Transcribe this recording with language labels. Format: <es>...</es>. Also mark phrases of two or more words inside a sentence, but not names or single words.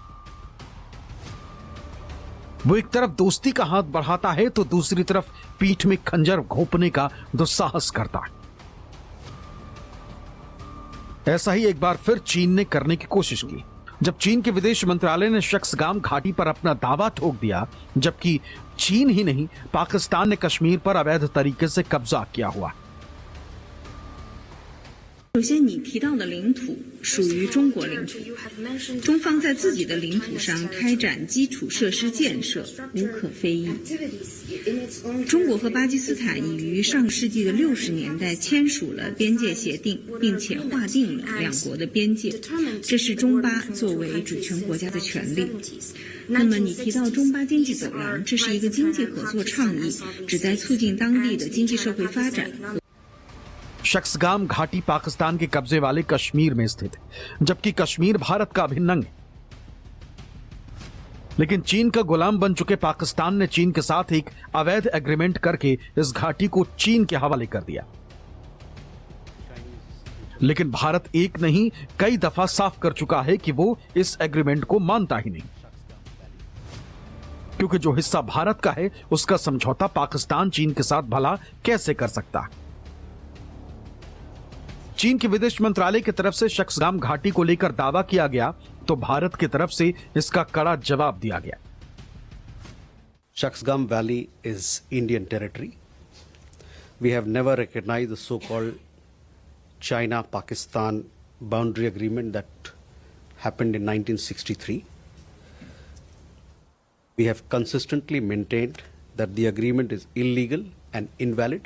<hi>वो एक तरफ दोस्ती का हाथ बढ़ाता है तो दूसरी तरफ पीठ में खंजर घोंपने का दुस्साहस करता है। ऐसा ही एक बार फिर चीन ने करने की कोशिश की, जब चीन के विदेश मंत्रालय ने शख्सगाम घाटी पर अपना दावा ठोक दिया, जबकि चीन ही नहीं पाकिस्तान ने कश्मीर पर अवैध तरीके से कब्जा किया हुआ।</hi> <zh>首先，你提到的领土属于中国领土，中方在自己的领土上开展基础设施建设无可非议。中国和巴基斯坦已于上世纪的60年代签署了边界协定，并且划定了两国的边界，这是中巴作为主权国家的权利。那么，你提到中巴经济走廊，这是一个经济合作倡议，旨在促进当地的经济社会发展。</zh> <hi>शख्सगाम घाटी पाकिस्तान के कब्जे वाले कश्मीर में स्थित है, जबकि कश्मीर भारत का अभिन्न अंग है। लेकिन चीन का गुलाम बन चुके पाकिस्तान ने चीन के साथ एक अवैध एग्रीमेंट करके इस घाटी को चीन के हवाले कर दिया। लेकिन भारत एक नहीं कई दफा साफ कर चुका है कि वो इस एग्रीमेंट को मानता ही नहीं, क्योंकि जो हिस्सा भारत का है उसका समझौता पाकिस्तान चीन के साथ भला कैसे कर सकता है। चीन के विदेश मंत्रालय की तरफ से शख्सगाम घाटी को लेकर दावा किया गया तो भारत की तरफ से इसका कड़ा जवाब दिया गया।</hi> <en>Shaksgam Valley is Indian territory. We have never recognized the so-called China-Pakistan boundary agreement that happened in 1963. We have consistently maintained that the agreement is illegal and invalid.</en>